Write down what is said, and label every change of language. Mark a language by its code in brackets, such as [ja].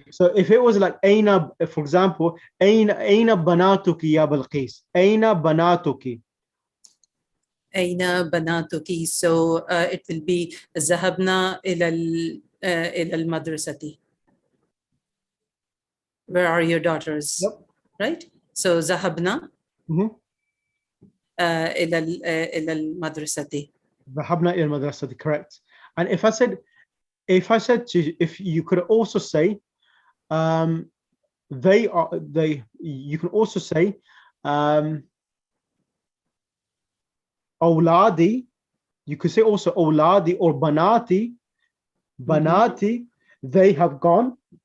[en] So if it was like Aina, for example, [ar] Aina banatuki ya Bilqis. Aina banatuki. أين بناتك? [en] So it will be [ar] ذهبنا إلى المدرسة. [en] Where are your daughters? Yep. Right? [ar] So ذهبنا إلى المدرسة. ذهبنا إلى المدرسة. [en] Correct. And if I said to you, if you could also say you can also say awladi. You could say also awladi or banati. Banati, they have gone.